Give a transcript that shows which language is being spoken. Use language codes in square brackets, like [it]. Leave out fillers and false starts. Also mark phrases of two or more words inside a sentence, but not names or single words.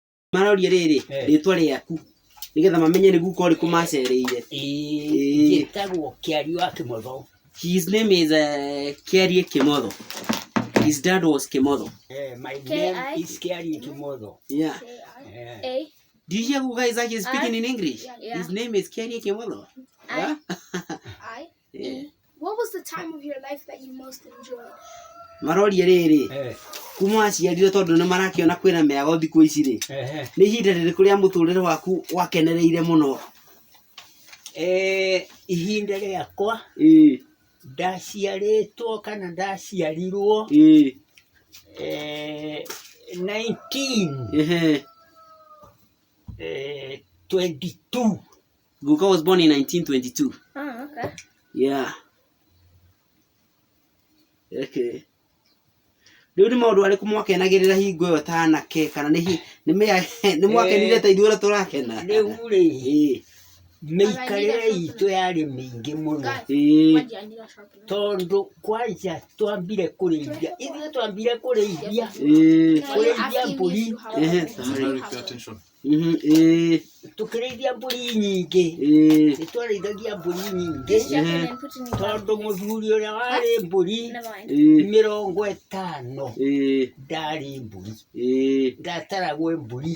[ki] Marauria riri ritwa riaku nigetha mamenye ni guko ri kumacereire. Gitagwo Kiarie wa Kimotho. [en] His name is Kiarie Kimotho. His dad was Kimotho. My name is Kiarie Kimotho. Yeah. Do you hear who guys are speaking in English? Yeah. His name is Kiarie Kimotho. Yeah? Yeah. What was the time of your life that you most enjoyed? [ki] Marauria riri kuma aciarirwo tondu ni marakiona kwina meago thiku ici ri ni ihinda ririku ria muturire waku wakenereire muno? Ihinda riakwa ndaciaritwo kana ndaciarirwo 1922. [en] Guka was born in 1922. Oh, okay. Yeah. Okay. [ki] Riu ni maundu ariku mwakenagirira hingo iyo ta anake kana ni mwakenire ta ithuĩ turakena? Riu ri mĩikarĩre itũ yarĩ mĩingĩ mũno tondu kwanja twambire kũrĩithia mbũri tukĩrĩithia mbũri nyingĩ nĩtwarĩithagia mbũri nyingĩ tondu mũthuri ũrĩa warĩ mbũri 50 ndarĩ mbũri ndataragwo mbũri.